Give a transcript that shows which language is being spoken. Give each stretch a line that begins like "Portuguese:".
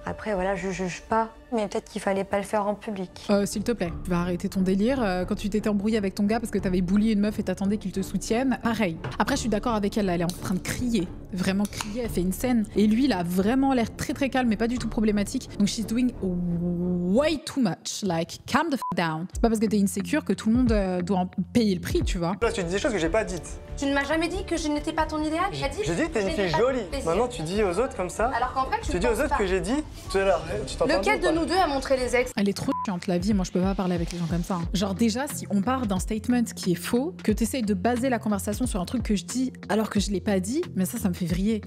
French: Après, voilà, je juge pas. Mais peut-être qu'il fallait pas le faire en public. S'il te plaît, tu vas arrêter ton délire. Quand tu t'étais embrouillée avec ton gars parce que t'avais bully une meuf et t'attendais qu'il te soutienne, pareil. Après, je suis d'accord avec elle, là, elle est en train de crier. Vraiment crier, elle fait une scène. Et lui, il a vraiment l'air très très calme, mais pas du tout problématique.
English: Donc, she's doing way too much. Like, calm the f down.
French: C'est pas parce que t'es insécure que tout le monde doit en payer le prix, tu vois. Là, tu dis des choses que j'ai pas dites. Tu ne m'as jamais dit que je n'étais pas ton idéal? J'ai dit que t'es une fille jolie. Maintenant, tu dis aux autres comme ça. Alors qu'en fait, tu dis aux autres que j'ai dit tout à l'heure. Lequel de nous deux a montré les ex? Elle est trop chiante la vie, moi je peux pas parler avec les gens comme ça. Hein. Genre déjà, si on part d'un statement qui est faux, que t'essayes de baser la conversation sur un truc que je dis alors que je l'ai pas dit, mais ça me fait vriller.